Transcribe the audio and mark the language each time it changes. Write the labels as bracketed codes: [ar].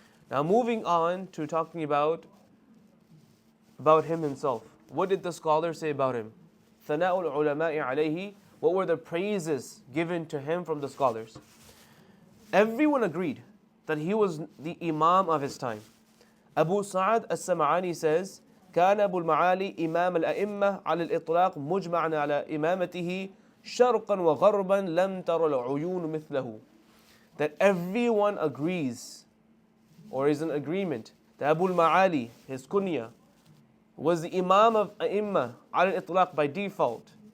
[en] Now, moving on to talking about him himself. What did the scholars say about him? [ar] ثناء العلماء عليه. [en] What were the praises given to him from the scholars? Everyone agreed that he was the Imam of his time. Abu Sa'ad al-Sam'ani says, [ar] كان أبو المعالي إمام الأئمة على الإطلاق مجمعا على إمامته شرقا وغربا لم تر العيون مثله. [en] That everyone agrees or is in agreement that Abu al-Ma'ali, his kunya, was the Imam of A'imma [ar] على الإطلاق [en] by default.